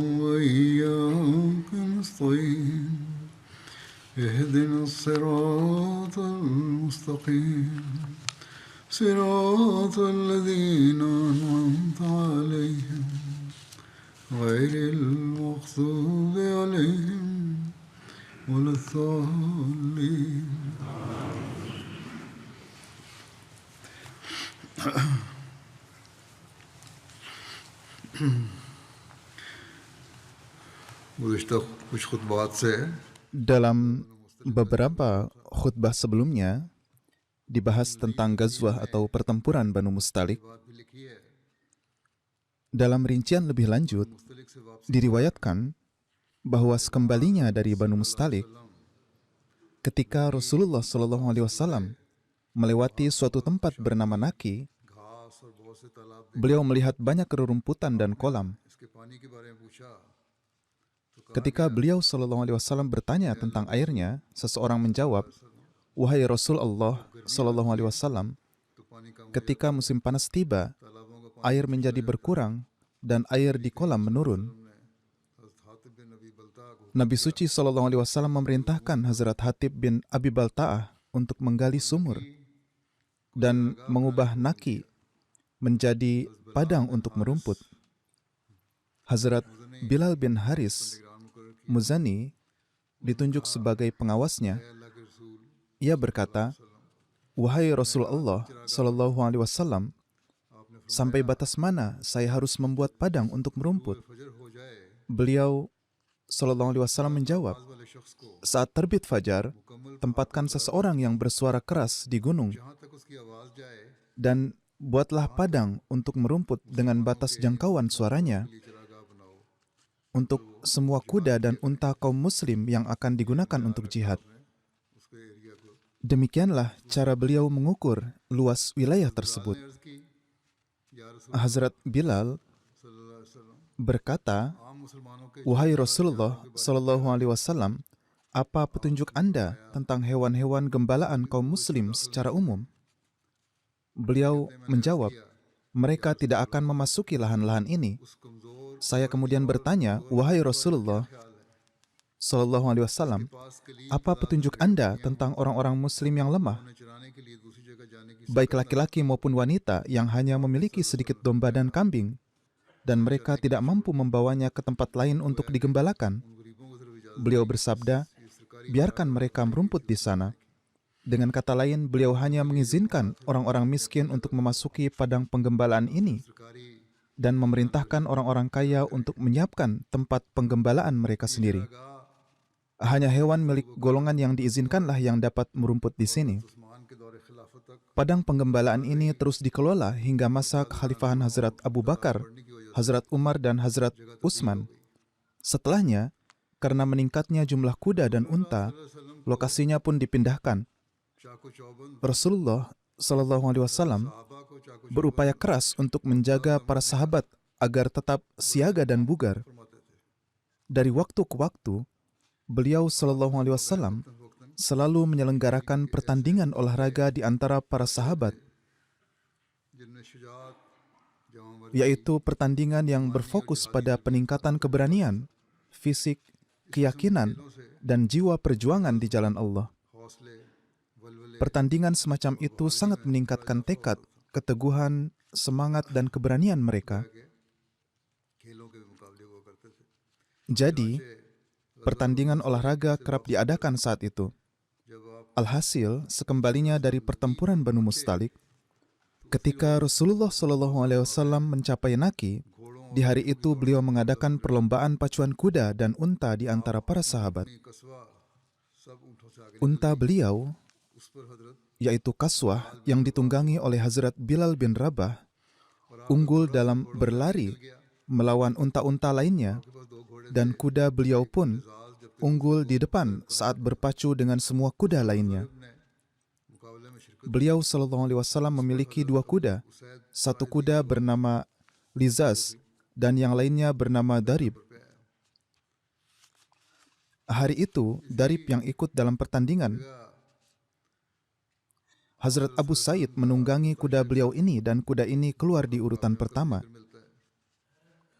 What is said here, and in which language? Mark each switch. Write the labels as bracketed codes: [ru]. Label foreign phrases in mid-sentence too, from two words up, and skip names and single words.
[ar] وإياك نستعين اهدنا الصراط المستقيم صراط الذين أنعمت عليهم غير المغضوب عليهم ولا الضالين. [ur] گزشتہ کچھ خطبات سے [id] Dalam beberapa khutbah sebelumnya dibahas tentang Ghazwah atau pertempuran Banu Mustalik. [ur] بات بھی لکھی ہے [id] Dalam rincian lebih lanjut, [ur] مصطلق سے واپسی [id] diriwayatkan bahwa sekembalinya dari Banu Mustalik, ketika Rasulullah SAW melewati suatu tempat bernama Naki, [ur] گھاس اور بہت سے تالاب [id] beliau melihat banyak rerumputan dan kolam. [ur] اس کے پانی کے بارے میں پوچھا تو [id] Ketika beliau SAW bertanya tentang airnya, seseorang menjawab, "Wahai Rasul Allah SAW, [ur] تو پانی کم [id] ketika musim panas tiba, [ur] تالابوں کا [id] air menjadi berkurang dan air di kolam menurun." [ur] حضرت حاطب بن ابی بلتعہ کو [id] Nabi suci SAW memerintahkan Hazrat Hatib bin Abi Balta'ah untuk menggali sumur dan mengubah Naki menjadi padang untuk merumput. Hazrat Bilal bin Haris Muzani ditunjuk sebagai pengawasnya. [ur] اللہ کے رسول [id] Ia berkata, "Wahai Rasulullah SAW, sampai batas mana saya harus membuat padang untuk merumput?" [ur] فجر ہو جائے [id] Beliau SAW menjawab, [ur] والے شخص کو [id] "Saat terbit fajar, tempatkan seseorang yang bersuara keras di gunung [ur] جہاں تک اس کی آواز جائے [id] dan buatlah padang untuk merumput dengan batas jangkauan suaranya [ur] لیے چراگاہ بناؤ [id] untuk semua kuda dan unta kaum muslim yang akan digunakan untuk jihad." [ur] اس کے ایریا کو [id] Demikianlah cara beliau mengukur luas wilayah tersebut. [ur] عرض کی [ar] يا رسول [id] Hazrat Bilal [ar] صلى الله عليه وسلم [id] berkata, [ur] عام مسلمانوں کے [id] "Wahai Rasulullah SAW, apa petunjuk Anda tentang hewan-hewan gembalaan kaum muslim secara umum?" Beliau menjawab, "Mereka tidak akan memasuki lahan-lahan ini." [ur] اس کمزور [id] Saya kemudian bertanya, "Wahai Rasulullah SAW, [ur] پاس کے لیے [id] apa petunjuk Anda tentang orang-orang muslim yang lemah, [ur] انہیں چرانے کے لیے دوسری جگہ جانے کی [id] baik laki-laki maupun wanita yang hanya memiliki sedikit domba dan kambing, dan mereka tidak mampu membawanya ke tempat lain untuk digembalakan?" [ur] غریبوں کو صرف اجازت [id] Beliau bersabda, "Biarkan mereka merumput di sana." Dengan kata lain, beliau hanya mengizinkan orang-orang miskin untuk memasuki padang penggembalaan ini सरकारी dan memerintahkan orang-orang kaya untuk menyiapkan tempat penggembalaan mereka sendiri. Hanya hewan milik golongan yang diizinkanlah yang dapat merumput di sini. [ur] عثمان کے دورِ خلافت تک [id] Padang penggembalaan ini terus dikelola hingga masa kekhalifahan Hazrat Abu Bakar, Hazrat Umar, dan Hazrat Utsman. Setelahnya, karena meningkatnya jumlah kuda dan unta, lokasinya pun dipindahkan. [ur] چاق و چوبند [id] Rasulullah SAW [ur] صحابہ کو چاق [id] berupaya keras untuk menjaga para sahabat agar tetap siaga dan bugar. [ur] فرماتے تھے [id] Dari waktu ke waktu, beliau SAW selalu menyelenggarakan pertandingan olahraga di antara para sahabat, [ur] جن میں شجاعت جوان [id] yaitu pertandingan yang berfokus pada peningkatan keberanian, fisik, keyakinan, dan jiwa perjuangan di jalan Allah. [ur] حوصلے ولولے [id] Pertandingan semacam itu sangat meningkatkan tekad, keteguhan, semangat, dan keberanian mereka. [ur] کھیلوں کے مقابلے ہوا کرتے تھے [id] Jadi, pertandingan olahraga kerap diadakan saat itu. [ur] جب آپ [id] Alhasil, sekembalinya dari pertempuran Banu Mustalik, ketika Rasulullah SAW mencapai Naki, di hari itu beliau mengadakan perlombaan pacuan kuda dan unta di antara para sahabat. [ur] اپنی قصوا سب اونٹوں سے آگے [id] Unta beliau, [ur] اس پر حضرت [id] yaitu Kaswah yang ditunggangi oleh Hazrat Bilal bin Rabah, unggul dalam berlari melawan unta-unta lainnya, [ur] کے پاس دو گھوڑے [id] dan kuda beliau pun unggul di depan saat berpacu dengan semua kuda lainnya. [ur] نے مقابلے میں شرکت [id] Beliau SAW memiliki dua kuda, satu kuda bernama Lizaz dan yang lainnya bernama Darib. Hari itu, Darib yang ikut dalam pertandingan. Hazrat Abu Said menunggangi kuda beliau ini dan kuda ini keluar di urutan pertama.